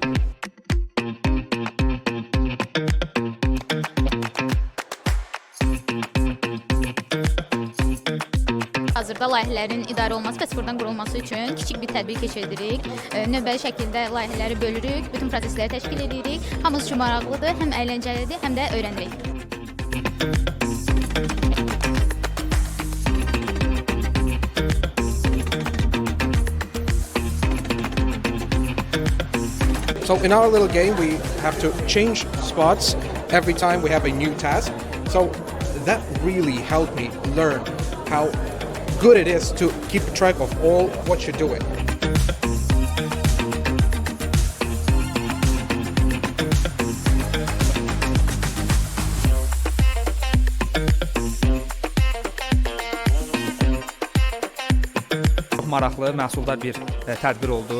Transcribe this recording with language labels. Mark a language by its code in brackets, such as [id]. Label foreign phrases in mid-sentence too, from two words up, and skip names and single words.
[az] Hazırda layihələrin idarə olunması və sıfırdan qurulması üçün kiçik bir tədbir keçiririk. Növbəli şəkildə layihələri bölürük, bütün prosesləri təşkil edirik. Hamımız üçün maraqlıdır, həm əyləncəlidir, həm də öyrənirik. [en] So in our little game, we have to change spots every time we have a new task. So that really helped me learn how good it is to keep track of all what you're doing. [az] Çox maraqlı, məhsuldar bir tədbir oldu.